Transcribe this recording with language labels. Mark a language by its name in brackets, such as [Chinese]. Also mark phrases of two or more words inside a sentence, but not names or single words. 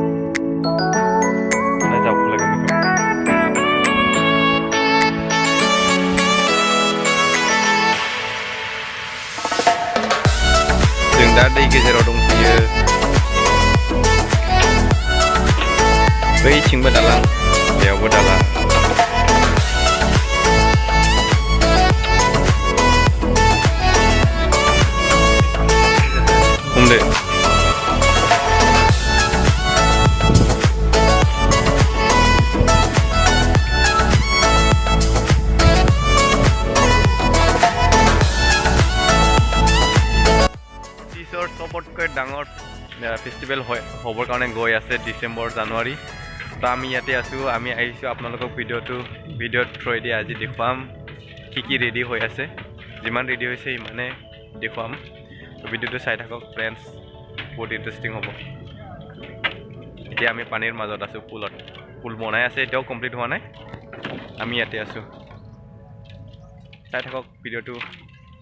[Bodo] ना जावखुलायगोन बेखौ जों दा दै गेजेराव दंफैयो बैथिंबो दालां बेयावबो दालां हमदो [Assamese] सबतকৈ ডাঙৰ ফেষ্টিভেল হ'বৰ কাৰণে গৈ আছে ডিচেম্বৰ জানুৱাৰী তো আমি ইয়াতে আছোঁ আমি আহিছোঁ আপোনালোকক ভিডিঅ'ৰ থ্ৰুৱেদি আজি দেখুৱাম কি ৰেডি হৈ আছে যিমান ৰেডি হৈছে সিমানে দেখুৱাম ভিডিঅ'টো চাই থাকক ফ্ৰেণ্ডছ বহুত ইন্টাৰেষ্টিং হ'ব এতিয়া আমি পানীৰ মাজত আছোঁ পুল বনাই আছে এতিয়াও কমপ্লিট হোৱা নাই আমি ইয়াতে আছোঁ চাই থাকক ভিডিঅ'টো